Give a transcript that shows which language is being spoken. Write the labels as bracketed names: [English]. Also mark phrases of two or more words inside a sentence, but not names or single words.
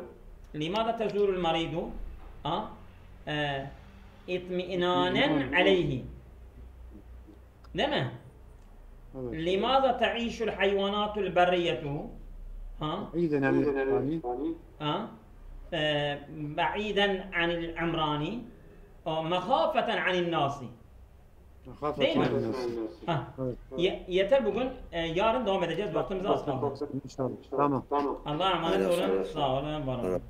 [Arabic] اطمئنانا عليه. دمه. لماذا تعيش الحيوانات البرية بعيدا عن العمران مخافة عن الناس. [Turkish] Değil mi? Yeter bugün. Yarın devam edeceğiz. Vaktimiz az kaldı. Tamam. Allah'a emanet olun. Sağ olun. Var olun.